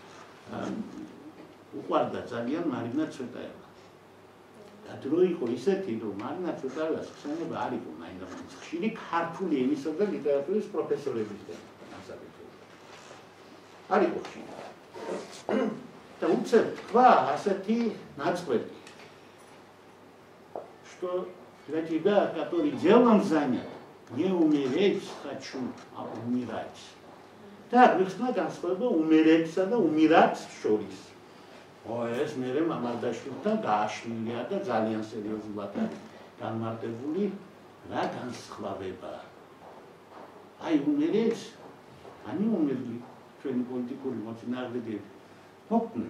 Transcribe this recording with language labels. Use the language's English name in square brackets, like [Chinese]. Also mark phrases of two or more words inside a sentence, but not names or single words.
[Georgian] უყვარდა ძალიან მარინა ცოტაევა და დრო იყო ისეთი რომ მარინა ცოტაევას ხსენება არ იყო მაინც ხშირი ქართული ენისა და ლიტერატურის პროფესორებისგან არ იყო ხშირი და უცებ თქვა ასეთი ნაწყვეტი [Russian] что для тебя который делом занят не умереть хочу а умирать [Georgian] და მიხსნა განსხვავება უმერეთსა და უმირათ შორის. ეს მე მამარდაშვილთან გააშლილია და ძალიან სერიოზულად არის განმარტებული რა განსხვავება. აი უმერეთს,ანი უმერლი ჩვენი პოლიტიკური მოწინააღმდეგეები მოკლედ.